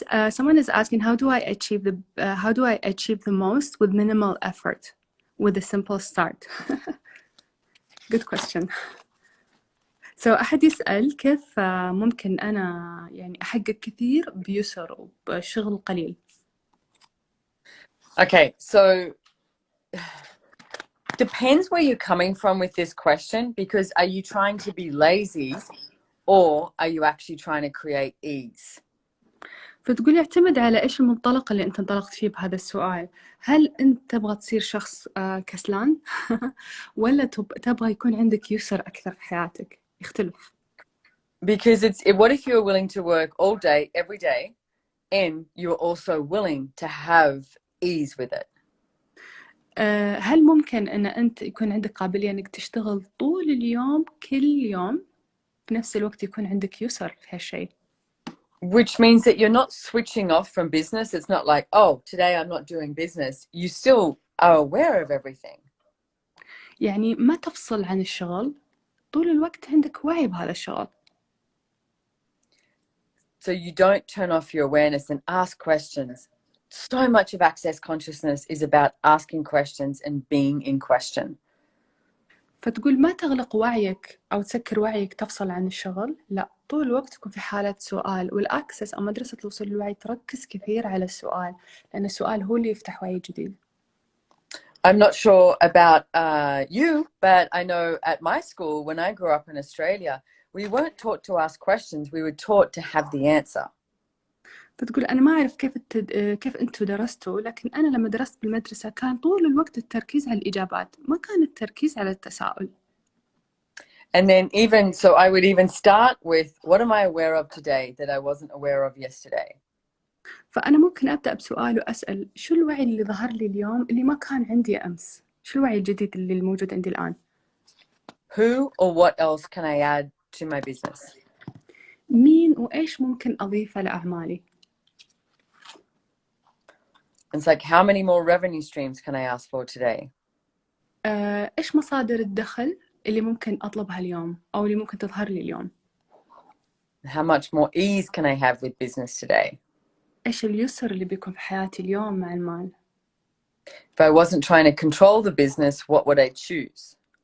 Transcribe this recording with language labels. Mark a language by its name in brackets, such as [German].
[English] Someone is asking, how do I achieve the most with minimal effort, with a simple start? Good question. [Arabic] So أحد يسأل كيف ممكن أنا يعني أحقق كثير بيسر وبشغل قليل. [English] Okay, so depends where you're coming from with this question, because are you trying to be lazy or are you actually trying to create ease? [Arabic] فتقول يعتمد على إيش المنطلق اللي أنت انطلقت فيه بهذا السؤال. هل أنت تبغى تصير شخص كسلان ولا تبغى يكون عندك يسر أكثر في حياتك؟ يختلف. [English] Because what if you're willing to work all day, every day, and you're also willing to have ease with it? [Arabic] هل ممكن أن أنت يكون عندك قابلية أنك تشتغل طول اليوم كل يوم في نفس الوقت يكون عندك يسر في هالشيء؟ [English] Which means that you're not switching off from business. It's not like, oh, today I'm not doing business. You still are aware of everything. [Arabic] يعني ما تفصل عن الشغل، طول الوقت عندك وعي بهذا الشغل. [English] So you don't turn off your awareness and ask questions. So much of access consciousness is about asking questions and being in question. [Arabic] فتقول ما تغلق وعيك أو تسكر وعيك تفصل عن الشغل، لا، طول الوقت تكون في حالة سؤال. والأكسس أو مدرسة الوصول للوعي تركز كثير على السؤال، لأن السؤال هو اللي يفتح وعي جديد. [English] I'm not sure about you, but I know at my school, when I grew up in Australia, we weren't taught to ask questions. We were taught to have the answer. [Arabic] فتقول أنا ما أعرف كيف أنتوا درستوا، لكن أنا لما درست بالمدرسة كان طول الوقت التركيز على الإجابات، ما كان التركيز على التساؤل. [English] And then so I would even start with, what am I aware of today that I wasn't aware of yesterday? [Arabic] فأنا ممكن أبدأ بسؤال وأسأل شو الوعي اللي ظهر لي اليوم اللي ما كان عندي أمس؟ شو الوعي الجديد اللي الموجود عندي الآن؟ [English] Who or what else can I add to my business? [Arabic] مين وإيش ممكن أضيفه لأعمالي؟ [English] It's like, how many more revenue streams can I ask for today? [Arabic] إيش مصادر الدخل اللي ممكن أطلبها اليوم أو اللي ممكن تظهر لي اليوم؟ [English] How much more ease can I have with business today? [Arabic] إيش اليسر اللي بيكون في حياتي اليوم مع المال؟ [English] If I wasn't trying to control the business, what would I choose?